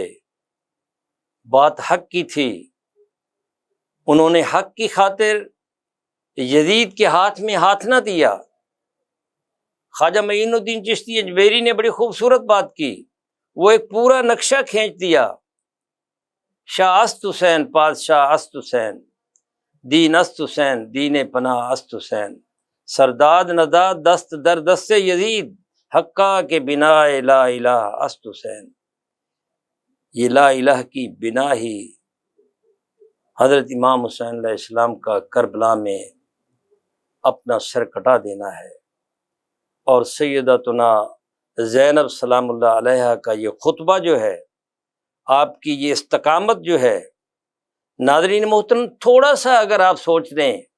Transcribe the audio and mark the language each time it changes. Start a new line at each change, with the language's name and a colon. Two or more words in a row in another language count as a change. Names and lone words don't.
Urdu: بات حق کی تھی، انہوں نے حق کی خاطر یزید کے ہاتھ میں ہاتھ نہ دیا۔ خواجہ معین الدین چشتی اجمیری نے بڑی خوبصورت بات کی، وہ ایک پورا نقشہ کھینچ دیا،
Persian: شاہ است حسین پادشاہ است حسین، دین است حسین دین پناہ است حسین، سرداد نداد دست در دست یزید، حقا کے بنا
Arabic: لا الہ
Persian: است حسین۔
Urdu: یہ
Arabic: لا الہ
Urdu: کی بنا ہی حضرت امام حسین
Arabic: علیہ السلام
Urdu: کا کربلا میں اپنا سر کٹا دینا ہے، اور سیدتنا زینب
Arabic: سلام اللہ علیہا
Urdu: کا یہ خطبہ جو ہے، آپ کی یہ استقامت جو ہے، ناظرین محترم تھوڑا سا اگر آپ سوچ دیں